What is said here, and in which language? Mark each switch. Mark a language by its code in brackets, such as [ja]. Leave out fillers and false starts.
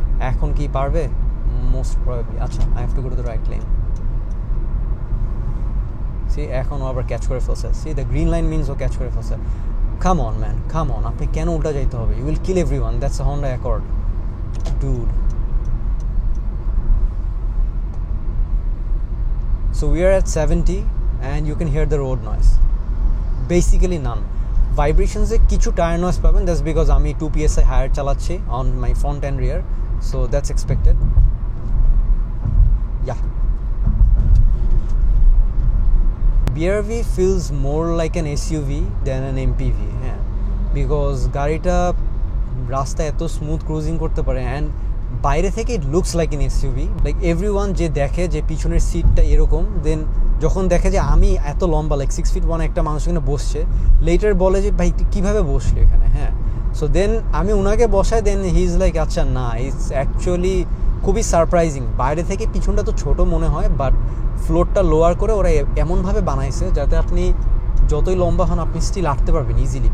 [bn] এখন কি পারবে? [en] Most probably. আচ্ছা, I have to go to the right lane. [bn] C এখন ও আবার ক্যাচ করে ফেলছে। [en] see the green line means [bn] O catch করে ফেলছে। [en] come on man, come on, [bn] আপনি কেন উল্টা যাইতে হবে? [en] You will kill everyone, that's a Honda Accord, dude. So we are at 70 and you can hear the road noise. Basically none. Vibrations [bn] e kichu [en] tire noise [bn] paben, [en] that's because [bn] ami [en] 2 psi higher [bn] chalacchi [en] on my front and rear, so that's expected. Yeah. BRV feels more like an SUV than an MPV, yeah, because [bn] garita rasta eto smooth cruising korte pare [en] and [bn] বাইরে থেকে [en] It looks like an SUV. Like everyone [bn] যে দেখে যে পিছনের সিটটা এরকম, দেন যখন দেখে যে আমি এত লম্বা লাইক 6'1" একটা মানুষ এখানে বসছে, লেটার বলে যে ভাই কীভাবে বসলো এখানে, হ্যাঁ। সো দেন আমি ওনাকে বসাই, দেন [en] he is like [bn] আচ্ছা না, [en] it's actually [bn] খুবই সারপ্রাইজিং। বাইরে থেকে পিছনটা তো ছোট মনে হয়, বাট ফ্লোরটা লোয়ার করে ওরা এমনভাবে বানাইছে যাতে আপনি যতই লম্বা হন আপনি স্টিল আটতে পারবেন ইজিলি।